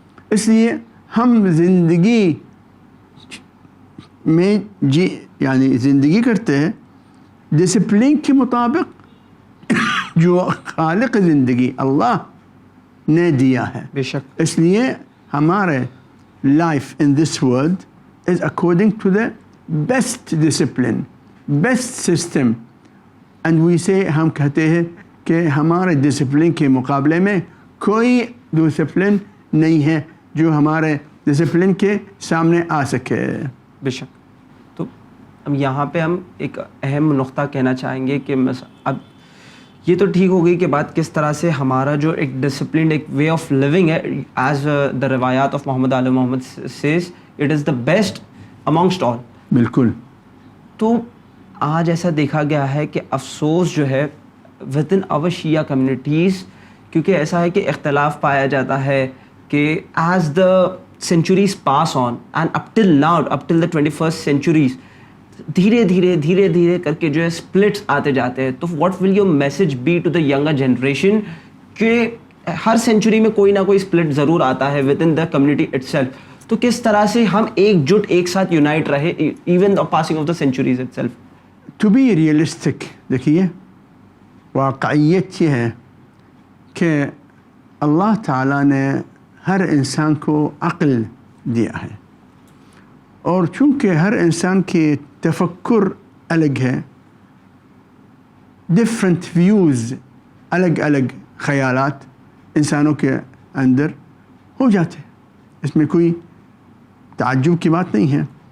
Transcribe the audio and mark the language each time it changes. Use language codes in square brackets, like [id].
[ur] اس لیے ہم زندگی میں یعنی زندگی کرتے ہیں ڈسپلن کے مطابق جو خالق زندگی اللہ نے دیا ہے. بے شک. اس لیے ہمارے [en] life in this world is according to the best discipline, best system. And we say [ur] ہم کہتے ہیں کہ ہمارے ڈسپلن کے مقابلے میں کوئی ڈسپلن نہیں ہے جو ہمارے ڈسپلن کے سامنے آ سکے. بے شک. تو اب یہاں پہ ہم ایک اہم نقطہ کہنا چاہیں گے کہ اب یہ تو ٹھیک ہو گئی کہ بات کس طرح سے ہمارا جو ایک ڈسپلنڈ ایک [en] way of living [ur] ہے [en] As the روایات of Muhammad آل Muhammad says it is the best amongst all. [ur] بالکل. تو آج ایسا دیکھا گیا ہے کہ افسوس جو ہے [en] with in our Shia communities, [ur] کیونکہ ایسا ہے کہ اختلاف پایا جاتا ہے کہ [en] as the centuries pass on and up till now, up till the 21st centuries, [ur] دھیرے دھیرے کر کے جو ہے splits آتے جاتے ہیں. [en] تو what will your message be to the younger generation [ur] کہ ہر سینچری میں کوئی نہ کوئی split ضرور آتا ہے [en] within the community itself. [ur] تو کس طرح سے ہم ایک جٹ ایک ساتھ یونائٹ رہے [en] even the passing of the centuries itself. To be realistic, [ur] دیکھیے واقعیت یہ ہے کہ اللہ تعالیٰ نے ہر انسان کو عقل دیا ہے، اور چونکہ ہر انسان کی تفکر الگ ہے، [en] different views, [ur] الگ الگ خیالات انسانوں کے اندر ہو جاتے ہیں، اس میں کوئی تعجب کی بات نہیں ہے.